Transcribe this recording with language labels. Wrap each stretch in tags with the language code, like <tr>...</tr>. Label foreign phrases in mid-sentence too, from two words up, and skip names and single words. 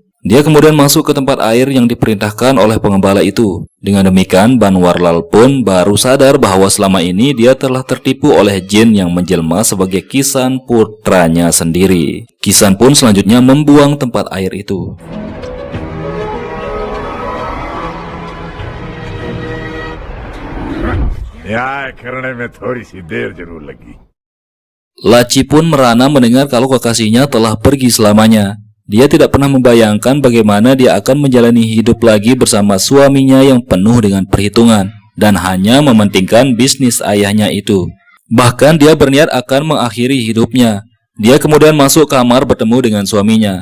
<id>Dia kemudian masuk ke tempat air yang diperintahkan oleh pengembala itu. Dengan demikian, Banwarlal pun baru sadar bahwa selama ini dia telah tertipu oleh jin yang menjelma sebagai Kisan putranya sendiri. Kisan pun selanjutnya membuang tempat air itu.</id> <hi>यहाँ करने में थोड़ी सी देर जरूर लगी।</hi> <id>Laci pun merana mendengar kalau kekasihnya telah pergi selamanya. Dia tidak pernah membayangkan bagaimana dia akan menjalani hidup lagi bersama suaminya yang penuh dengan perhitungan dan hanya mementingkan bisnis ayahnya itu. Bahkan dia berniat akan mengakhiri hidupnya. Dia kemudian masuk kamar bertemu dengan suaminya.</id>